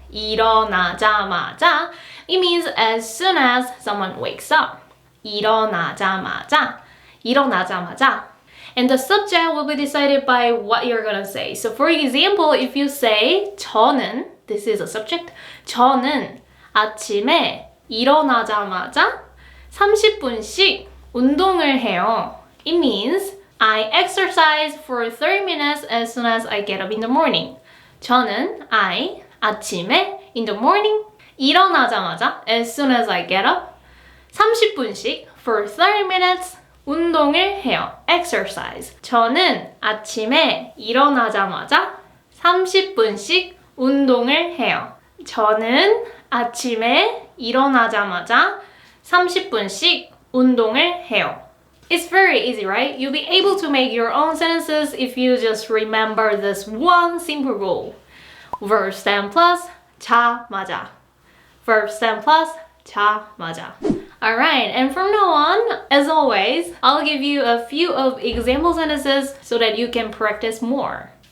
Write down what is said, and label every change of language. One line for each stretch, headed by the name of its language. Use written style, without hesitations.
Korean: 일어나자마자.
English: It means as soon as someone wakes up.
Korean: 일어나자마자. 일어나자마자.
English: And the subject will be decided by what you're gonna say. So for example, if you say 저는, this is a subject.
Korean: 저는 아침에 일어나자마자 30분씩 운동을 해요.
English: It means I exercise for 30 minutes as soon as I get up in the morning.
Korean: 저는 아침에
English: in the morning
Korean: 일어나자마자
English: as soon as I get up
Korean: 30분씩
English: for 30 minutes
Korean: 운동을 해요.
English: Exercise.
Korean: 저는 아침에 일어나자마자 30분씩 운동을 해요. 저는 아침에 일어나자마자 30분씩 운동을 해요.
English: It's very easy, right? You'll be able to make your own sentences if you just remember this one simple rule. Verb stem plus 자마자. Verb stem plus 자마자. Alright, and from now on, as always, I'll give you a few of example sentences so that you can practice more.